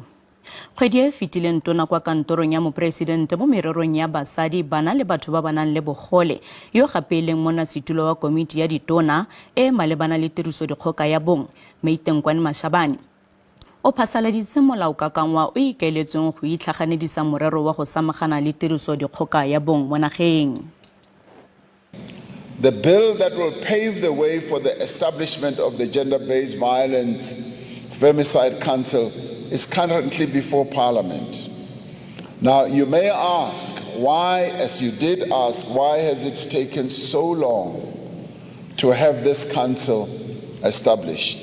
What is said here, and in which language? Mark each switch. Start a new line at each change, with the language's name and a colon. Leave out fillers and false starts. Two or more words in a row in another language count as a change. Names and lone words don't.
Tswana: Kgwedi e fetileng tona kwa kantorong ya Mopresidente mo mererong ya basadi, bana le batho ba ba nang le bogole yo gape leng monnasetulo wa komiti ya ditona e malebana le tiriso dikgoka ya bong Maite Nkoana Mashabane o phasaladitse molao kakangwa o ikaeletsweng go itlhaganedisa morero wa go samagana le tiriso dikgoka ya bong mo nageng.
English: The bill that will pave the way for the establishment of the Gender-Based Violence Femicide Council is currently before Parliament. Now, you may ask why, as you did ask, why has it taken so long to have this council established?